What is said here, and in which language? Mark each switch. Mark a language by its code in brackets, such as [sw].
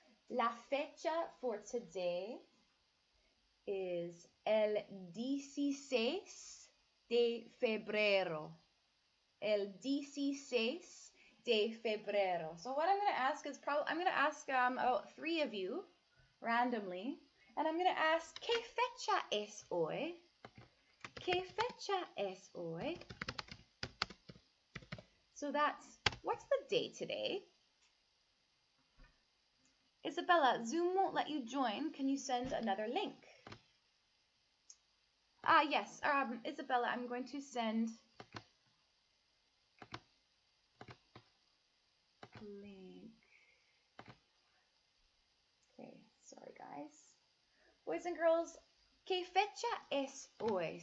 [es] La fecha [en] for today is [es] el 16 de febrero. El 16 de febrero. [en] So what I'm going to ask is I'm going to ask about 3 of you randomly, and I'm going to ask, [es] ¿Qué fecha es hoy? ¿Qué fecha es hoy? [en] So that's, what's the date today? Isabella, Zoom won't let you join. Can you send another link? Yes, Isabella, I'm going to send link. Okay, sorry guys. Boys and girls, [es] ¿Qué fecha es hoy?